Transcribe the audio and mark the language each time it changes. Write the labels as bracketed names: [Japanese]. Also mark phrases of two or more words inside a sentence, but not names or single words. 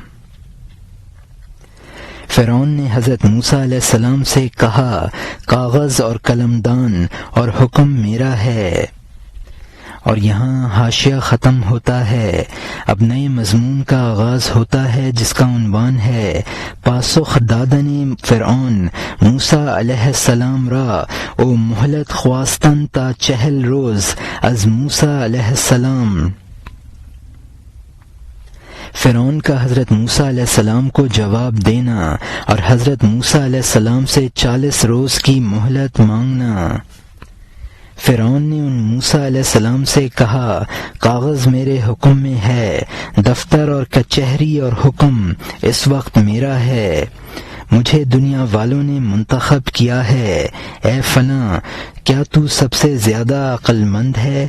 [Urdu] فرعون نے حضرت موسیٰ علیہ السلام سے کہا، کاغذ اور قلمدان اور حکم میرا ہے۔ اور یہاں حاشیہ ختم ہوتا ہے۔ اب نئے مضمون کا آغاز ہوتا ہے جس کا عنوان ہے [Persian] پاسخ دادن فرعون موسیٰ علیہ السلام را او مہلت خواستن تا 40 روز از موسیٰ علیہ السلام۔ [Urdu] فرعون کا حضرت موسیٰ علیہ السلام کو جواب دینا اور حضرت موسیٰ علیہ السلام سے 40 روز کی مہلت مانگنا۔ فرعون نے ان موسیٰ علیہ السلام سے کہا، کاغذ میرے حکم میں ہے، دفتر اور کچہری اور حکم اس وقت میرا ہے، مجھے دنیا والوں نے منتخب کیا ہے، اے فلاں کیا تو سب سے زیادہ عقل مند ہے؟